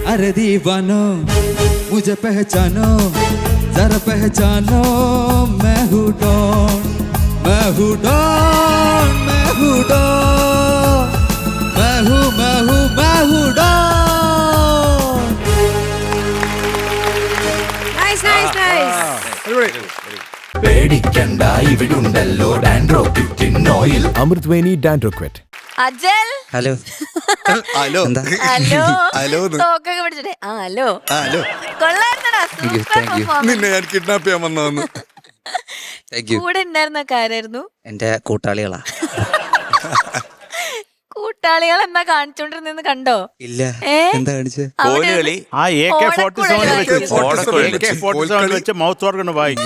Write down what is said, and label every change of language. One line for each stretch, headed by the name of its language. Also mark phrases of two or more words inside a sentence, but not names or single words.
Hindi: अरे दीवानो मुझे पहचानो, जरा पहचानो, मैं हूँ डॉन, मैं हूँ डॉन, मैं हूँ डॉन, मैं हूँ मैं हूँ मैं हूँ डॉन।
English: Nice, nice, nice.
Malayalam: പേടിക്കണ്ട ഇവിടുണ്ടല്ലോ ഡാൻഡ്രോ ക്വിറ്റിൻ ഓയിൽ. അമൃത്വേനി ഡാൻഡ്രോ ക്വിറ്റ്. അജൽ ഹലോ ഹലോ ഹലോ ഹലോ തോക്കൊക്കെ പിടിച്ചിട്ടേ ഹലോ ഹലോ കൊള്ളായിരുന്നടാ.
English: Thank you.
Malayalam: നിന്നെ ഞാൻ കിഡ്നാപ്പ് ചെയ്യാൻ വന്നതെന്ന്.
English: Thank you.
Malayalam: കൂടെ ഉണ്ടായിരുന്ന ആരായിരുന്നു? എന്റെ കൂട്ടാളികളാ. കൂട്ടാളികൾ എന്നാ കാണിച്ചോണ്ടിരുന്നെന്ന് കണ്ടോ? ഇല്ല, എന്താ കാണിച്ചത്? കോലുകളി ആ AK-47 ഓടക്കുഴല് വെച്ച്
English: mouth organ
Malayalam: വായി.